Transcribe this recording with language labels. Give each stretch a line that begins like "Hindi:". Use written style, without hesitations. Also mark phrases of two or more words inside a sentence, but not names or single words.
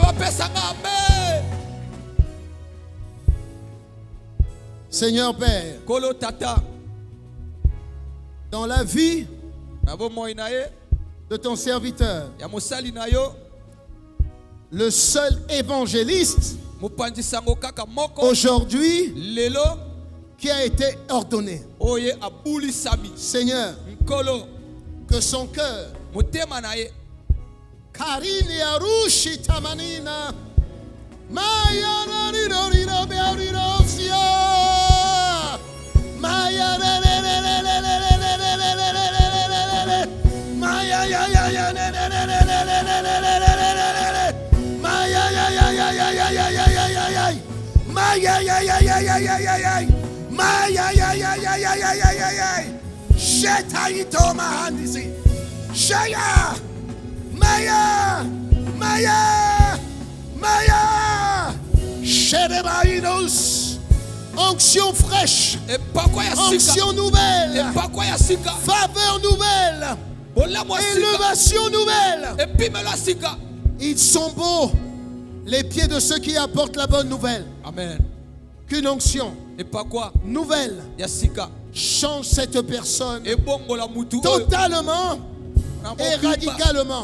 French: Seigneur Père, dans la vie de ton serviteur, le seul évangéliste aujourd'hui qui a été ordonné. Seigneur, que son cœur, Karine Arushi Tamanina, Maya Rariro Bearirosia, Maya Maya ya ya ya Maya ya ya ya ya ya ya ya ya ya Maya ya ya ya ya ya ya ya Maya ya ya ya ya ya ya ya ya Shetaito mahandisi Shaya Maya Maya Maya Sherebainos. Onction fraîche, onction nouvelle, faveur nouvelle, élévation nouvelle. Ils sont beaux, les pieds de ceux qui apportent la bonne nouvelle. Amen. Qu'une onction nouvelle change cette personne totalement et radicalement.